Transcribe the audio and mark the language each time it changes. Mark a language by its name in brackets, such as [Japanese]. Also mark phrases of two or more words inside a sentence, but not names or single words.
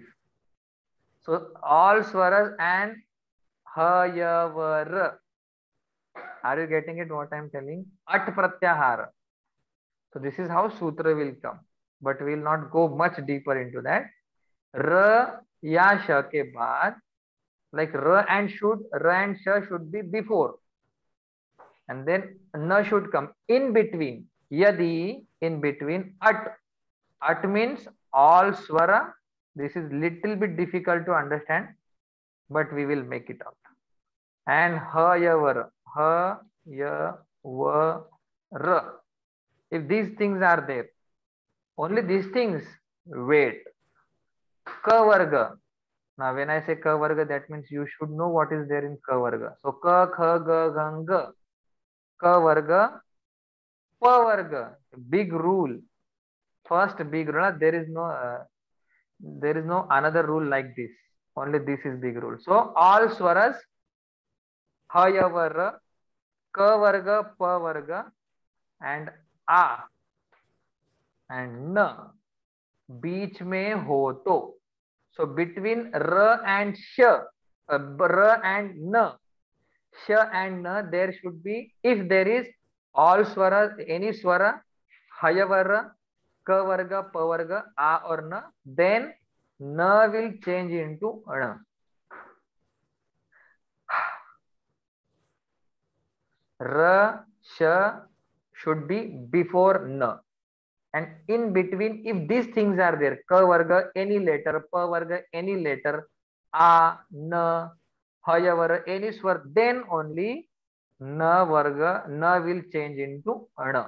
[English] So all swaras and ha, ya, va, ra. Are you getting it what I am telling? At pratyahara. So this is how sutra will come, but we will not go much deeper into that. R ya sha [Hindi] के बाद, [English] like r and sha should be before, and then na should come in between. Yadi, in between. At means all swara. This is little bit difficult to understand, but we will make it out. And ha ya va, ha ya va ra. If these things are there, only these things, wait. Ka varga. Now when I say ka varga, that means you should know what is there in ka varga. So ka, kha, ga, gang, ga. Ka varga, pa varga. Big rule. First big rule. There is no another rule like this. Only this is big rule. So all swaras, ha, ya, va, ra, ka varga, pa varga, and a and na [Hindi] बीच में हो तो, [English] so between r and sh, r and n, sh and n, there should be, if there is all swara, any swara, haya varga, ka varga, pa varga, a or na, then na will change into ण. R, sh should be before n. And in between, if these things are there, ka varga any letter, pa varga any letter, a, na, haya varga any swar, then only na varga, na will change into ण.